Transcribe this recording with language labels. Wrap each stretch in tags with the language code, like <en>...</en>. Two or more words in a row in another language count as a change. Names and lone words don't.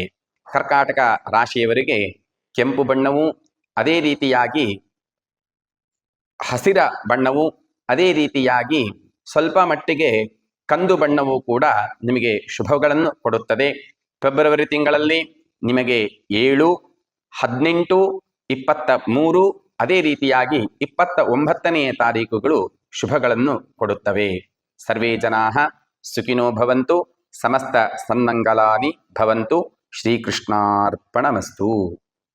<kn>ಕರ್ಕಾಟಕ ರಾಶಿಯವರಿಗೆ ಕೆಂಪು ಬಣ್ಣವು, ಅದೇ ರೀತಿಯಾಗಿ ಹಸಿರ ಬಣ್ಣವು, ಅದೇ ರೀತಿಯಾಗಿ ಸ್ವಲ್ಪ ಮಟ್ಟಿಗೆ ಕಂದು ಬಣ್ಣವು ಕೂಡ ನಿಮಗೆ ಶುಭಗಳನ್ನು ಕೊಡುತ್ತದೆ. ಫೆಬ್ರವರಿ ತಿಂಗಳಲ್ಲಿ ನಿಮಗೆ 7, 18, 23, ಅದೇ ರೀತಿಯಾಗಿ 29ನೇ ತಾರೀಕುಗಳು ಶುಭಗಳನ್ನು ಕೊಡುತ್ತವೆ.</kn> <sa>ಸರ್ವೇ ಜನಾಃ ಸುಖಿನೋ ಭವಂತು, ಸಮಸ್ತ ಸನ್ಮಂಗಲಾನಿ ಭವಂತು. ಶ್ರೀಕೃಷ್ಣಾರ್ಪಣಮಸ್ತು.</sa>